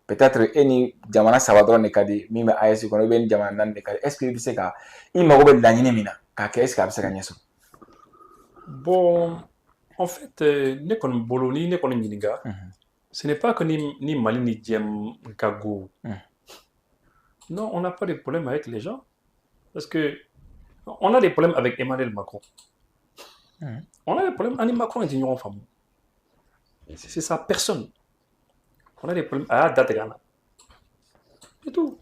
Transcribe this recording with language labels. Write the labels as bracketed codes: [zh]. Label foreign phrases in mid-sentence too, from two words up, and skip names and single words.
[bm] Peut-être e ni jamana 3 dɔrɔn de ka di min bɛ AES kɔnɔ, [fr] ou bien [bm] ni jamana 4 de ka di, [fr] est-ce que [bm] i bɛ se ka i mago bɛ laɲini min na k'a kɛ, [fr] est-ce que [bm] a bɛ se ka ɲɛ sɔrɔ? [fr] Bon, en fait, [bm] ne kɔni bolo ni ne kɔni ɲininka, [fr] ce n'est pas que [bm] ni Mali ni diɲɛ ka go. [fr] Non, on n'a pas de problème avec les gens. Parce que on a des problèmes avec Emmanuel Macron. On a des problèmes avec Macron et Dignon Famou. C'est sa personne. On a des problèmes à date égale. C'est tout.